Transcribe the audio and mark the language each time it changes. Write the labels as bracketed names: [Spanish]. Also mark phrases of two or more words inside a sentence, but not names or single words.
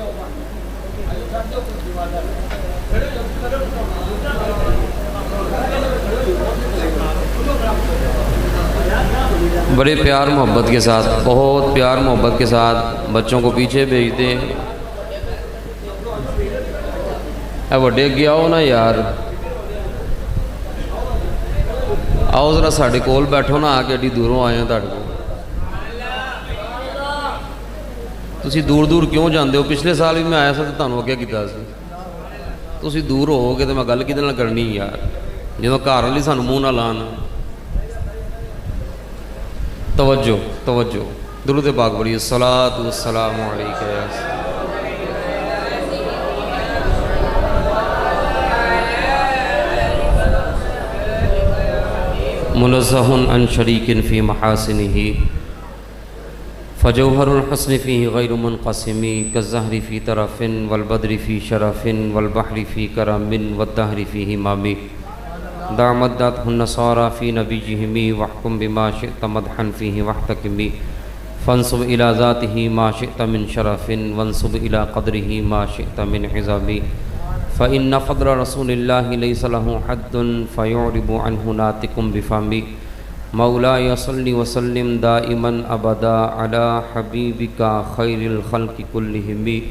[Urdu] بڑے پیار محبت کے ساتھ بہت پیار محبت کے ساتھ بچوں کو پیچھے بھیج دیں [Punjabi] اے وڈے گیا ہو نا یار آؤ ذرا ساڑھے کول بیٹھو نا آ کے ایڈی دوروں آئے ہیں تاڑے کو تسی دور دور کیوں جاندے ہو پچھلے سال بھی میں آیا سا تو تانوں اگے کیتا سی تسی دور ہو گے تو میں گل کدے نال کرنی یار جدوں گھر والی سانوں منہ نہ لان توجہ توجہ درود پاک پڑھیے [Arabic] الصلاۃ والسلام علیک یا منزہ عن شریک فی محاسنہ فجوہر الحسن فیہ غیر منقسم کالزہر فی طرف والبدر فی شرف والبحر فی کرم والدہر فی ہمام دع مدتہ النصارى فی نبیہم واحکم بما شئت مدحا فیہ واحتکم فانصب الى ذاتہ ما شئت من شرف وانصب الى قدرہ ما شئت من عظم فإن فضل رسول اللہ لیس لہ حد فیعرب عنہ ناطق بفم مولاي صل وسلم دائما ابدا على حبيبك خير الخلق كلهم